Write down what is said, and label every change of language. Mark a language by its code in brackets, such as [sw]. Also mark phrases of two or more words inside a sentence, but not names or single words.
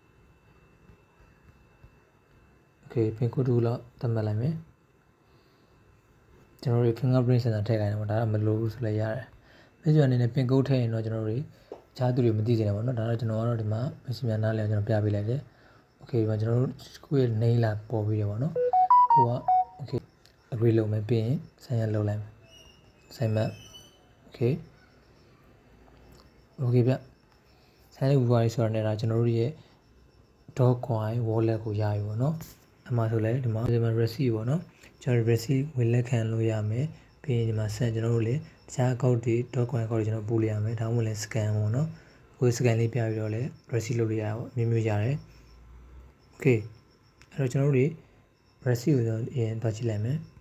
[my] Okay [en] pin code [my] တူတော့သတ်မှတ်လိုက်မယ်ကျွန်တော်တို့ [en] fingerprint sensor [my] ထည့်ခိုင်းတယ်ပေါ့ဒါကမလိုဘူးဆိုလည်းရတယ်။အဲ့ဒီအနေနဲ့ [en] pin code [my] ထည့်ရင်တော့ကျွန်တော်တို့အခြားသူတွေမသိကြတယ်ပေါ့နော်။ဒါတော့ကျွန်တော်ကတော့ဒီမှာမရှိမှနားလည်အောင်ကျွန်တော်ပြပေးလိုက်တယ်။ Okay ဒီမှာကျွန်တော်တို့ကိုယ့်ရဲ့ name လာပေါ်ပြီးတယ်ပေါ့နော်။ကိုက [en] Okay agree [my] လုပ်မယ်ပြီးရင် [en] sign up [my] လုပ်လိုက်မယ်။ [en] sign up Okay [my] Okay ဗျ [en] sign up [my] ဝါရီဆိုတာနဲ့ဒါကျွန်တော်တို့ရဲ့ Doge coin wallet ကိုရပြီပေါ့နော်။အမှဆိုလဲဒီမှာ receipt ပေါ့နော်။ကျွန်တော် receipt ဝင်လက်ခံလို့ရမယ်ပြီးရင်ဒီမှာဆက်ကျွန်တော်တို့လည်းတခြား account တွေ Doge coin account တွေကျွန်တော်ပို့လို့ရမယ်ဒါမှမဟုတ်လည်း scan ပေါ့နော်ကိုယ် scan လေးပြပြီးတော့လည်း receipt လုပ်လို့ရတာပေါ့မျိုးရတယ် Okay အဲ့တော့ကျွန်တော်တို့ receipt ကိုအရင်တွားကြည့်လိုက်မယ်